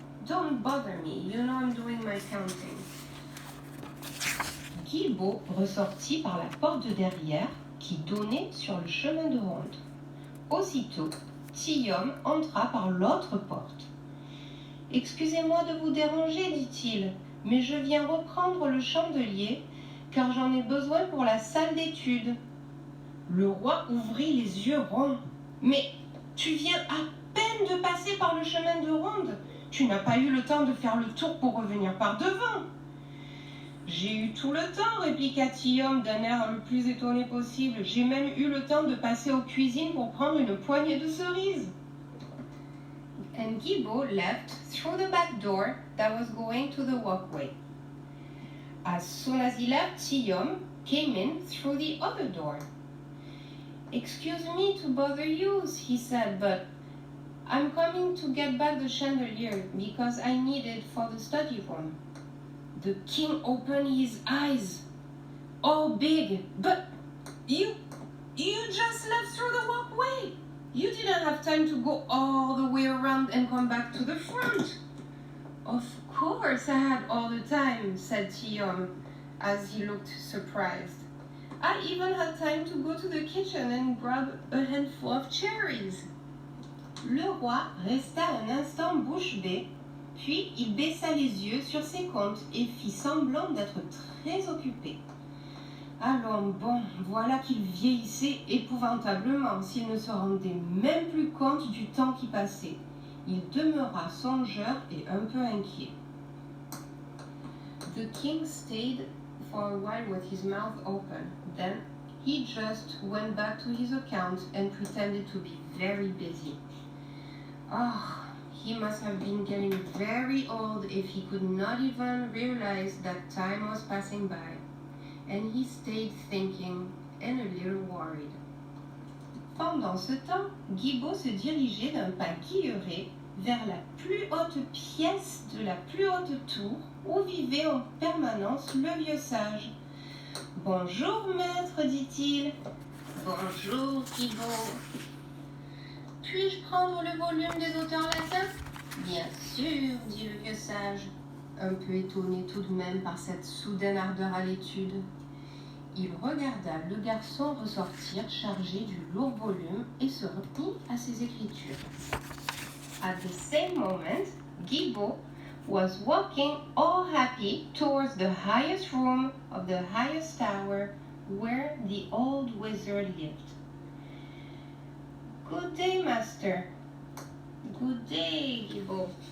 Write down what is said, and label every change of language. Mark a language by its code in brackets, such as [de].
[en] Don't bother me, you know I'm doing my counting. [fr] Guilbeau ressortit par la porte de derrière qui donnait sur le chemin de ronde. Aussitôt, Tillaume entra par l'autre porte. « Excusez-moi de vous déranger, dit-il, mais je viens reprendre le chandelier car j'en ai besoin pour la salle d'études. » Le roi ouvrit les yeux ronds. « Mais tu viens à peine de passer par le chemin de ronde. Tu n'as pas eu le temps de faire le tour pour revenir par devant. » « J'ai eu tout le temps, répliqua Tillaume d'un air le plus étonné possible. J'ai même eu le temps de passer aux cuisines pour prendre une poignée de cerises. [en] And Guilbeau left through the back door that was going to the walkway. As soon as he left, Tillaume came in through the other door. Excuse me to bother you, he said, but I'm coming to get back the chandelier because I need it for the study room. The king opened his eyes, all big. But you just left through the walkway. You didn't have time to go all the way around and come back to the front. Of course I had all the time, said Tillaume, as he looked surprised. I even had time to go to the kitchen and grab a handful of cherries. [fr] Le roi resta un instant bouche bée. Puis il baissa les yeux sur ses comptes et fit semblant d'être très occupé. Allons, bon, voilà qu'il vieillissait épouvantablement s'il ne se rendait même plus compte du temps qui passait. Il demeura songeur et un peu inquiet. [en] The king stayed for a while with his mouth open. Then he just went back to his account and pretended to be very busy. Oh, he must have been getting very old if he could not even realize that time was passing by. And he stayed thinking and a little worried. [fr] Pendant ce temps, Guilbeau se dirigeait d'un pas guilleret vers la plus haute pièce de la plus haute tour où vivait en permanence le vieux sage. « Bonjour, maître, dit-il. »« Bonjour, Guilbeau. »« Puis-je prendre le volume des auteurs latins ?»« Bien sûr, dit le vieux sage, un peu étonné tout de même par cette soudaine ardeur à l'étude. Il regarda le garçon ressortir chargé du lourd volume et se remit à ses écritures. [en] At the same moment, Guilbeau was walking all happy towards the highest room of the highest tower where the old wizard lived. Good day, master. Good day, Guilbeau.